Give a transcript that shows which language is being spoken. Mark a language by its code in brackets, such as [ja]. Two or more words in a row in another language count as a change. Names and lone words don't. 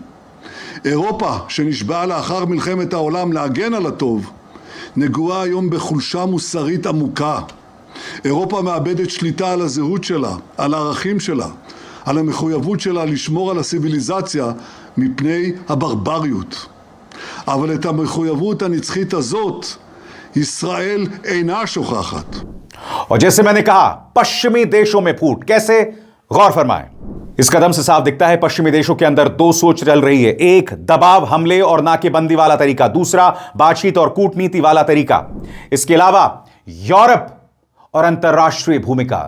[he] אירופה שנשבעה לאחר מלחמת העולם להגן על הטוב, נגועה היום בחולשה מוסרית עמוקה. אירופה מאבדת שליטה על הזהות שלה, על הערכים שלה, על המחויבות שלה לשמור על הסיביליזציה מפני הברבריות. אבל את המחויבות הנצחית הזאת, ישראל אינה שוכחת. [hi] और जैसे मैंने कहा, पश्चिमी देशों में फूट कैसे, गौर फरमाएं। इस कदम से साफ दिखता है पश्चिमी देशों के अंदर दो सोच चल रही है। एक दबाव, हमले और नाकेबंदी वाला तरीका, दूसरा बातचीत और कूटनीति वाला तरीका। इसके अलावा यूरोप और अंतरराष्ट्रीय भूमिका।